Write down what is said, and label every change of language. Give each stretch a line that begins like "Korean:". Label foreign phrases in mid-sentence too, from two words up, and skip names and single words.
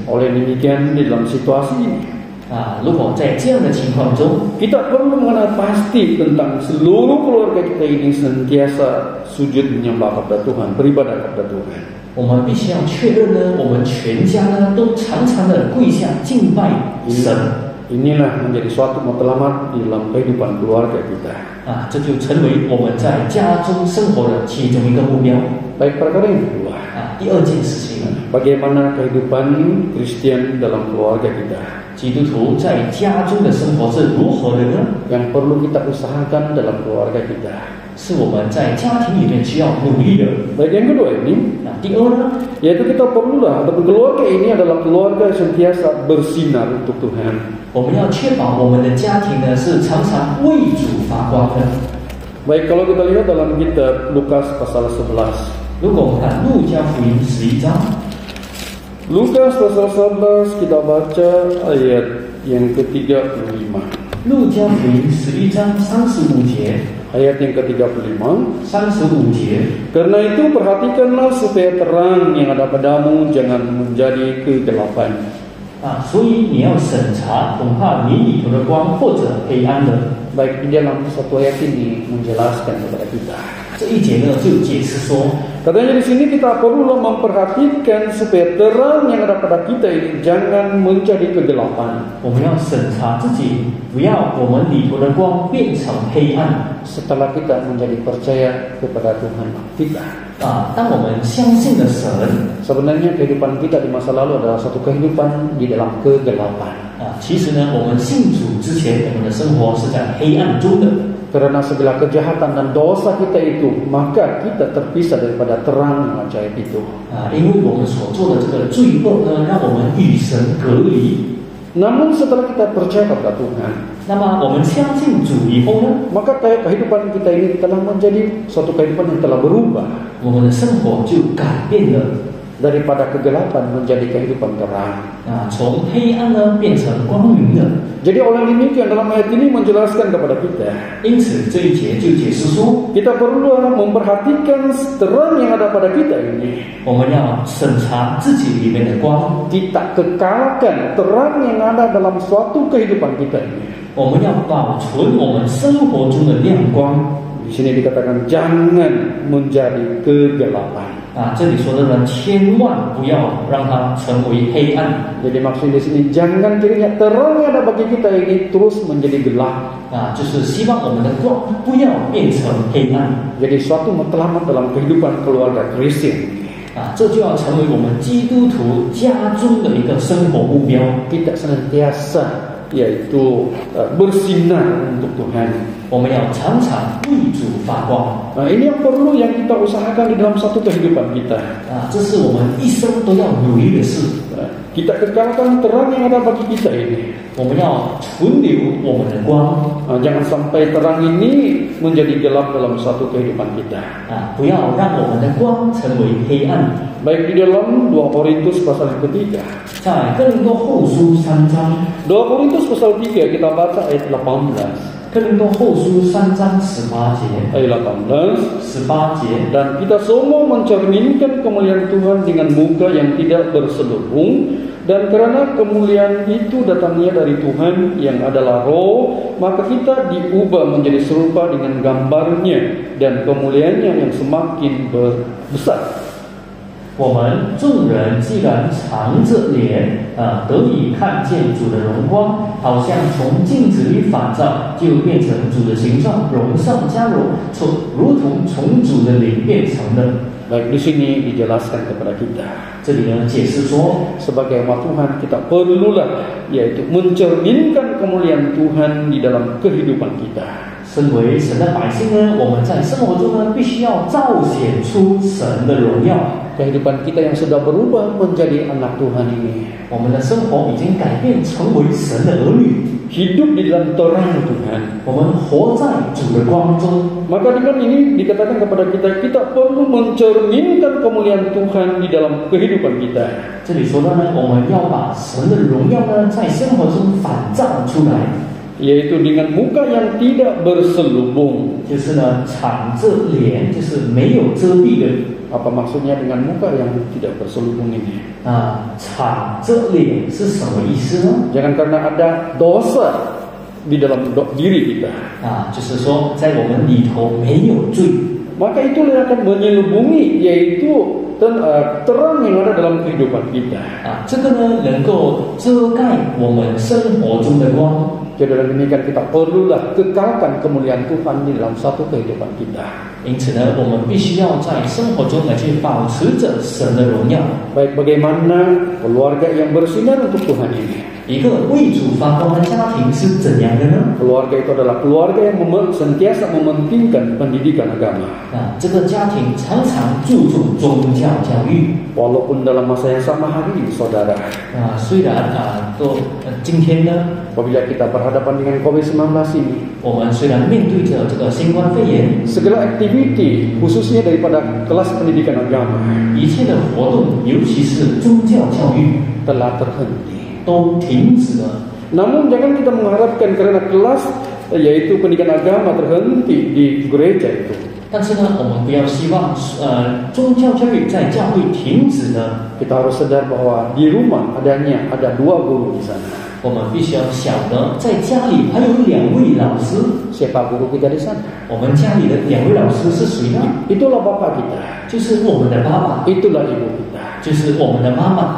Malay: Oleh demikian, di dalam situasi ini
Chinese: 如果在这样的情况中，
Malay: kita perlu mengenal pasti tentang seluruh keluarga kita ini senantiasa sujud menyembah kepada Tuhan, beribadah kepada Tuhan.
Chinese: 我们必须要确认呢，我们全家呢都常常的跪下敬拜神。
Malay: Inilah menjadi suatu matlamat di dalam kehidupan keluarga kita.
Chinese: 这就成为我们在家中生活的其中一个目标。
Malay: Baik, perkara yang kedua,
Chinese: 第二件事情，
Malay: bagaimana kehidupan Kristen dalam keluarga kita?
Chinese: 基督徒在家中的生活是如何的呢？
Malay: Yang perlu kita usahakan dalam keluarga kita.
Chinese: 是我们在家庭里面需要努力的。
Malay: Baik, yang kedua ini,
Chinese: 第二呢，
Malay: yaitu kita perlulah ataupun keluarga ini adalah keluarga yang sentiasa bersinar untuk Tuhan.
Chinese: 我们要确保我们的家庭呢是常常为主发光的。
Malay: Baik, kalau kita lihat dalam kitab Lukas pasal 11.
Chinese: 如果我们看路加福音11章，
Malay: Lukas pasal 11 kita baca ayat yang ke-35.
Chinese: 路加福音11章35节，
Malay: Ayat yang ke-35.
Chinese: 35节，
Indonesian: Karena itu perhatikanlah supaya terang yang ada padamu jangan menjadi kegelapan.
Chinese: 所以你要审查，恐怕你里头的光或者黑暗的。
Malay: Baik, di dalam satu ayat ini menjelaskan kepada kita.
Chinese: 这一节呢就解释说，
Malay: Katanya di sini kita perlu memperhatikan supaya terang yang ada pada kita ini jangan menjadi kegelapan.
Chinese: 我们要审查自己，不要我们里头的光变成黑暗。
Malay: Setelah kita menjadi percaya kepada Tuhan kita.
Chinese: 当我们相信了神，
Malay: Sebenarnya kehidupan kita di masa lalu adalah satu kehidupan di dalam kegelapan.
Chinese: 其实呢，我们信主之前，我们的生活是在黑暗中的。
Malay: Karena segala kejahatan dan dosa kita itu, maka kita terpisah daripada terang yang ajaib itu.
Chinese: 因为我们所做的这个罪恶呢，让我们与神隔离。
Malay: Namun setelah kita percaya kepada Tuhan,
Chinese: 那么我们相信主以后呢，
Malay: maka kehidupan kita ini telah menjadi suatu kehidupan yang telah berubah.
Chinese: 我们的生活就改变了。
Malay: daripada kegelapan menjadi kehidupan terang.
Chinese: 从黑暗呢变成光明的。
Malay: Jadi oleh demikian dalam ayat ini menjelaskan kepada kita,
Chinese: 因此这一节就解释说，
Malay: kita perlu memperhatikan terang yang ada pada kita ini.
Chinese: 我们要审查自己里面的光，
Malay: Kita kekalkan terang yang ada dalam suatu kehidupan kita ini.
Chinese: 我们要保存我们生活中的亮光。
Malay: Di sini dikatakan jangan menjadi kegelapan.
Chinese: 这里说的呢，千万不要让它成为黑暗。
Malay: Jadi maksud di sini jangan kiranya terang yang ada bagi kita ini terus menjadi gelap.
Chinese: 就是希望我们的光不要变成黑暗。
Malay: Jadi suatu matlamat dalam kehidupan keluarga Kristen.
Chinese: 这就要成为我们基督徒家中的一个生活目标。
Malay: Kita senantiasa yaitu bersinar untuk Tuhan.
Chinese: 我们要常常为主发光。
Malay: Nah, ini yang perlu yang kita usahakan di dalam satu kehidupan kita.
Chinese: 这是我们一生都要努力的事。
Malay: Kita kekalkan terang yang ada bagi kita ini.
Chinese: 我们要存留我们的光。
Malay: Jangan sampai terang ini menjadi gelap dalam satu kehidupan kita.
Chinese: 不要让我们的光成为黑暗。
Malay: Baik di dalam 2 Korintus pasal yang ketiga.
Chinese: 在哥林多后书3章。
Malay: 2 Korintus pasal 3 kita baca ayat 18.
Chinese: 哥林多后书3章18节。
Malay: Ayat 18.
Chinese: 18节。
Indonesian: Dan kita semua mencerminkan kemuliaan Tuhan dengan muka yang tidak berselubung. Dan karena kemuliaan itu datangnya dari Tuhan yang adalah Roh, maka kita diubah menjadi serupa dengan gambarnya dan kemuliaannya yang semakin besar.
Chinese: 我们众人既然常着脸，得以看见主的荣光，好像从镜子里反照，就变成主的形状，荣上加荣，如同从主的灵变成的。
Malay: Baik, di sini dijelaskan kepada kita.
Chinese: 这里呢解释说，
Malay: sebagai umat Tuhan kita perlulah yaitu mencerminkan kemuliaan Tuhan di dalam kehidupan kita.
Chinese: 身为神的百姓呢，我们在生活中呢，必须要彰显出神的荣耀。
Malay: Kehidupan kita yang sudah berubah menjadi anak Tuhan ini,
Chinese: 我们的生活已经改变，成为神的儿女，
Malay: hidup di dalam terang Tuhan.
Chinese: 我们活在主的光中。
Malay: Maka dengan ini dikatakan kepada kita, kita perlu mencerminkan kemuliaan Tuhan di dalam kehidupan kita.
Chinese: 这里说到呢，我们要把神的荣耀呢，在生活中反照出来。
Malay: Yaitu dengan muka yang tidak berselubung.
Chinese: 就是呢，敞着脸，就是没有遮蔽的。
Malay: Apa maksudnya dengan muka yang tidak berselubung ini?
Chinese: 敞着脸是什么意思呢？
Malay: Jangan karena ada dosa di dalam diri kita.
Chinese: 就是说在我们里头没有罪。
Malay: Maka itulah yang akan menyelubungi, yaitu terang yang ada dalam kehidupan kita.
Chinese: 这个呢，能够遮盖我们生活中的光。
Malay: Jadi dengan demikian kita perlulah kekalkan kemuliaan Tuhan di dalam satu kehidupan kita.
Chinese: 因此呢，我们必须要在生活中来去保持着神的荣耀。
Malay: Baik bagaimana keluarga yang bersinar untuk Tuhan ini.
Chinese: 一个为主发光的家庭是怎样的呢？
Malay: Keluarga itu adalah keluarga yang sentiasa mementingkan pendidikan agama.
Chinese: 这个家庭常常注重宗教教育。
Malay: Walaupun dalam masa yang sama hari ini, saudara.
Chinese: 虽然今天呢，
Malay: Apabila kita berhadapan dengan COVID-19 ini,
Chinese: 我们虽然面对着这个新冠肺炎，
Malay: segala aktiviti khususnya daripada kelas pendidikan agama
Chinese: 一切的活动，尤其是宗教教育
Malay: telah terhenti.
Chinese: 都停止了。
Malay: Namun jangan kita mengharapkan karena kelas yaitu pendidikan agama terhenti di gereja itu.
Chinese: 但是呢，我们不要希望宗教教育在教会停止呢。
Malay: Kita harus sadar bahwa di rumah ada 2 guru di sana.
Chinese: 我们必须要晓得，在家里还有2位老师。
Malay: Siapa guru kita di sana?
Chinese: 我们家里的2位老师是谁呢？
Malay: Itulah bapak kita.
Chinese: 就是我们的爸爸，
Malay: Itulah ibu kita.
Chinese: 就是我们的妈妈。